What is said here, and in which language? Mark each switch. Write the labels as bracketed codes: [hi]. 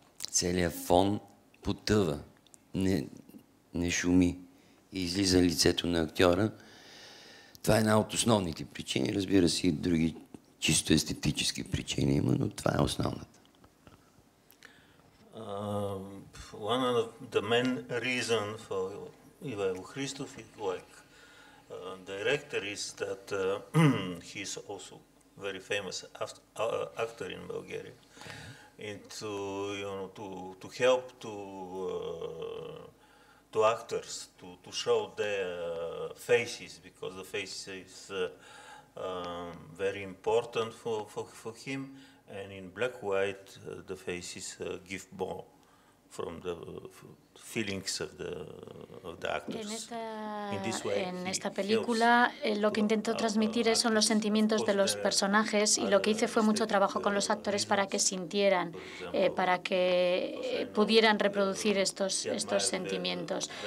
[bg] Целият фон потъва, не шуми и излиза лицето на актьора. Това е една от основните причини. Разбира се, и други чисто естетически причини има, но това е основната. [en] One of the main reason for Ivailo Hristov, like director, is that he's also very famous actor in Bulgaria, and to help to actors to show their faces, because the face is very important for him, and in black white the faces give more from the feelings of the actors. [es] En esta película lo que intento transmitir son los sentimientos de los personajes, y lo que hice fue mucho trabajo con los actores para que sintieran, para que pudieran reproducir estos sentimientos.